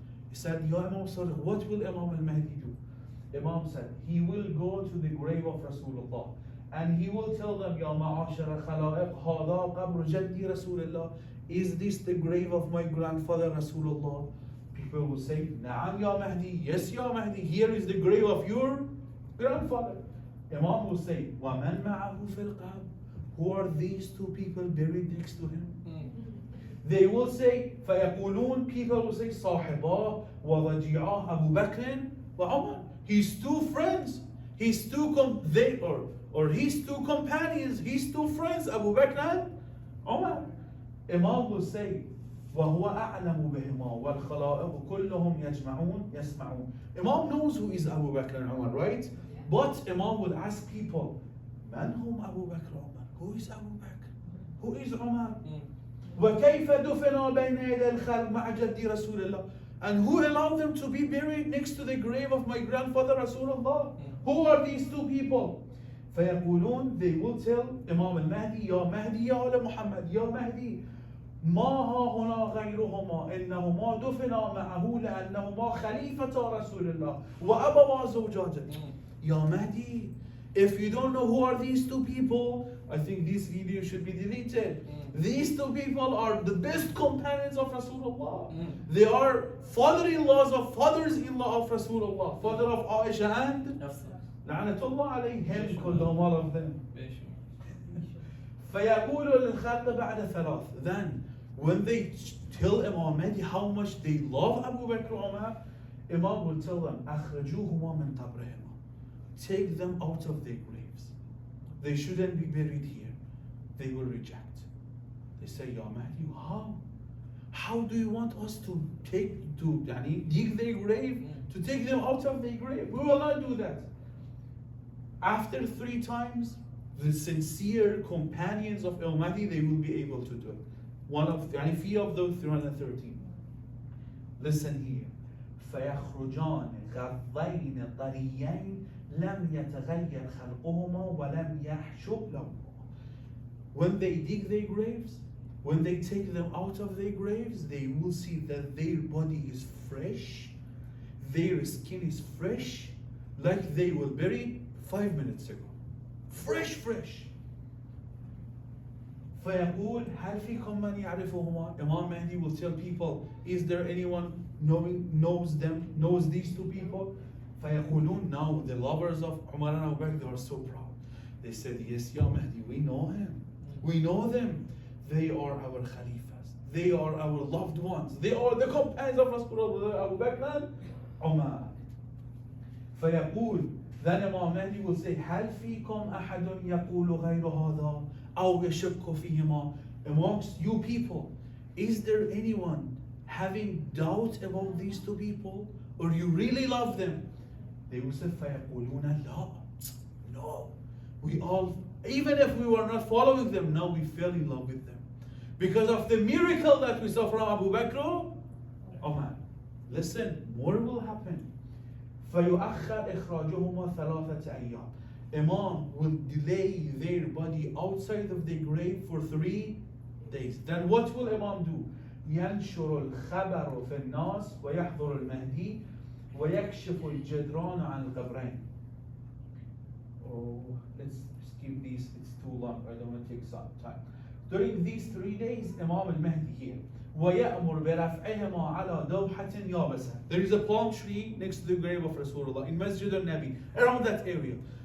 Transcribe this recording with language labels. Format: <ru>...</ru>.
<en>He said, Ya Imam Sadiq, what will Imam al-Mahdi do? Imam said, he will go to the grave of Rasulullah and he will tell them,</en> <ar>Ya ma'ashara khalaiq, hada qabr jaddi Rasulullah.</ar> <en>Is this the grave of my grandfather Rasulullah? People will say,</en> <ar>Na'am Ya Mahdi,</ar> <en>yes Ya Mahdi, here is the grave of your grandfather. Imam will say,</en> <ar>وَمَنْ مَعَهُ فِي الْقَبْرِ.</ar> <en>Who are these two people buried next to him? They will say,</en> <ar>فَيَقُولُونَ,</ar> <en>people will say,</en> <ar>صَاحِبَاه وَضَجِعَاه أَبُو بَكْرٍ وَعُمَرٍ.</ar> <en>His two friends, his two his two companions, his two friends, Abu Bakr and Umar. Imam will say,</en> <ar>وَهُوَ أَعْلَمُ بِهِمَا وَالْخَلَائِقُ كُلُّهُم يَجْمَعُونَ يَسْمَعُونَ.</ar> <en>Imam knows who is Abu Bakr and Umar, right? But Imam will ask people,</en> <ar>Man hum Abu Bakr Umar?</ar> <en>Who is Abu Bakr? Who is Umar?</en> <ar>وَكَيْفَ دُفِنَا بَيْنَ يَدَيِ الْخَلْقِ مَعَ جَدِّ رَسُولِ اللَّهِ.</ar> <en>And who allowed them to be buried next to the grave of my grandfather Rasulullah? Who are these two people?</en> <ar>فَيَقُولُونَ,</ar> <en>they will tell Imam al-Mahdi, Ya Mahdi,</en> <ar>Ya ala Muhammad, Ya Mahdi, ما ها هنا غيرهما إنهما دفنا معه لأنهما خليفة رسول الله وأبوا زوجاته.</ar> <en>Ya Mahdi, if you don't know who are these two people, I think this video should be deleted. These two people are the best companions of Rasulullah. They are father-in-laws of fathers-in-law of Rasulullah, father of Aisha and</en> <ar>La'natullah alayhim kullahum,</ar> <en>all of them.</en> <ar>فيقول للخلق بعد ثلاث.</ar> <en>Then, when they tell Imam Mahdi how much they love Abu Bakr Umar, Imam will tell them,</en> <ar>أخرجوهما من قبرهما.</ar> <en>Take them out of their graves. They shouldn't be buried here. They will reject. They say, Ya Mahdi, how? How do you want us to dig their grave? To take them out of their grave? We will not do that. After 3 times, the sincere companions of Imam Mahdi, they will be able to do it. One of few of those 313. Listen here.</en> <ar>فيخرجان غضين طريين لم يتغير خلقهما ولم يحشب لهما.</ar> <en>When they dig their graves, when they take them out of their graves, they will see that their body is fresh, their skin is fresh, like they were buried 5 minutes ago. Fresh.</en> <ar>فيقول هل فيكم من يعرفهما.</ar> <en>Imam Mahdi will tell people, is there anyone knows these two people?</en> <ar>فيقولون,</ar> <en>now the lovers of Umar and Abu Bakr, they are so proud. They said, yes, Ya Mahdi, we know him. We know them. They are our khalifas. They are our loved ones. They are the companions of Rasulullah, Abu Bakr and Umar.</en> <ar>فيقول,</ar> <en>then Imam Mahdi will say,</en> <ar>هل فيكم أحد يقول غير هذا أو يشك فيهما.</ar> <en>Amongst you people, is there anyone having doubt about these two people? Or you really love them? They will say,</en> <ar>فيقولون لا.</ar> <en>No. We all, even if we were not following them, now we fell in love with them. Because of the miracle that we saw from Abu Bakr, Umar. Listen, more will happen.</en> <ar>فيؤخر إخراجهما ثلاثة أيام.</ar> <en>Imam will delay their body outside of the grave for 3 days. Then what will Imam do?</en> <ar>ينشر الخبر في الناس ويحضر المهدي ويكشف الجدران عن القبرين.</ar> <en>Oh, let's skip these, it's too long, I don't want to take some time. During these 3 days, Imam al-Mahdi here.</en> <ar>وَيَأْمُرْ بِرَفْعِهِمَا عَلَى دَوْحَةٍ يَابَسَةٍ.</ar> <en>There is a palm tree next to the grave of Rasulullah in Masjid al-Nabi, around that area.</en>